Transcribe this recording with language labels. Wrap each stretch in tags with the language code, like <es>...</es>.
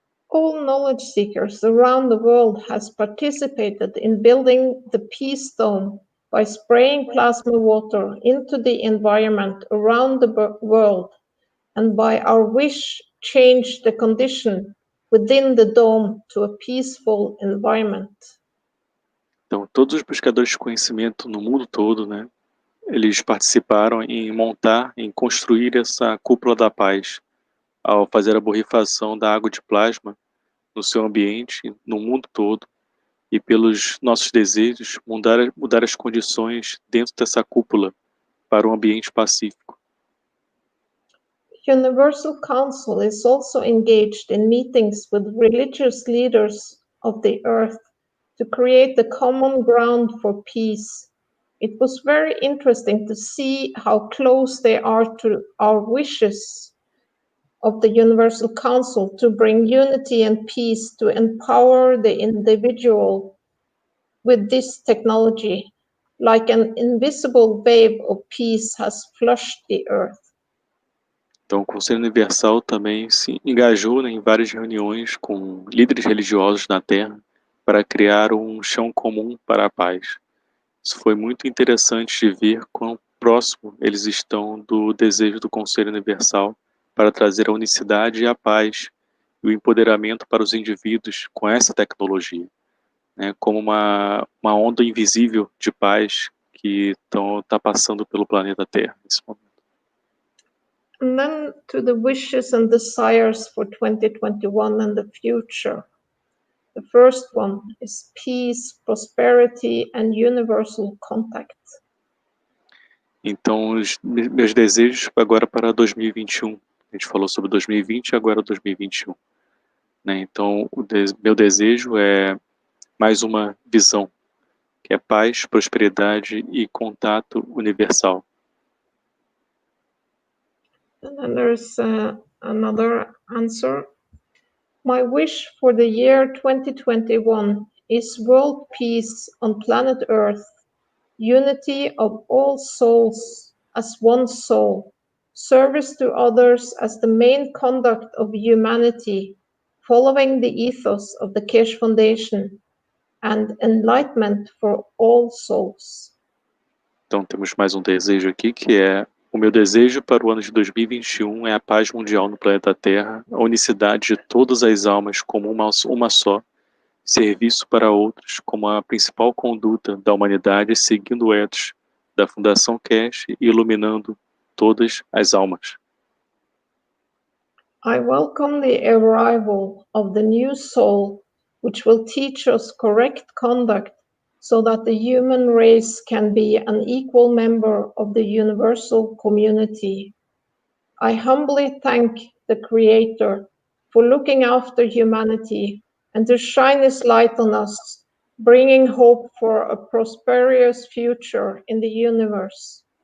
<en>All knowledge seekers around the world has participated in building the Peace Dome by spraying plasma water into the environment around the world, and by our wish change the condition within the dome to a peaceful environment.</en> <pt>Então, todos os buscadores de conhecimento no mundo todo, né, eles participaram em montar, em construir essa cúpula da paz, ao fazer a borrifação da água de plasma no seu ambiente, no mundo todo, e pelos nossos desejos, mudar as condições dentro dessa cúpula para um ambiente pacífico.</pt> <en>The Universal Council is also engaged in meetings with religious leaders of the earth to create a common ground for peace. It was very interesting to see how close they are to our wishes of the Universal Council to bring unity and peace, to empower the individual with this technology, like an invisible wave of peace has flushed the earth.</en> <pt>Então, o Conselho Universal também se engajou, né, em várias reuniões com líderes religiosos na Terra para criar um chão comum para a paz. Isso foi muito interessante de ver quão próximo eles estão do desejo do Conselho Universal para trazer a unicidade e a paz e o empoderamento para os indivíduos com essa tecnologia, né, como uma onda invisível de paz que está passando pelo planeta Terra nesse momento.</pt> <en>And then to the wishes and desires for 2021 and the future. The first one is peace, prosperity, and universal contact.</en> <pt>Então, os meus desejos agora para 2021. A gente falou sobre 2020 e agora 2021. Né? Então, meu desejo é mais uma visão, que é paz, prosperidade e contato universal.</pt> <en>And then there's another answer. My wish for the year 2021 is world peace on planet Earth, unity of all souls as one soul, service to others as the main conduct of humanity, following the ethos of the Kirch Foundation, and enlightenment for all souls.</en> <pt>Então temos mais um desejo aqui, que é o meu desejo para o ano de 2021 é a paz mundial no planeta Terra, a unicidade de todas as almas como uma só, serviço para outros como a principal conduta da humanidade, seguindo o ethos da Fundação Cash e iluminando todas as almas.</pt> <en>I welcome the arrival of the new soul, which will teach us correct conduct so that the human race can be an equal member of the universal community. I humbly thank the Creator for looking after humanity and to shine His light on us, bringing hope for a prosperous future in the universe.</en>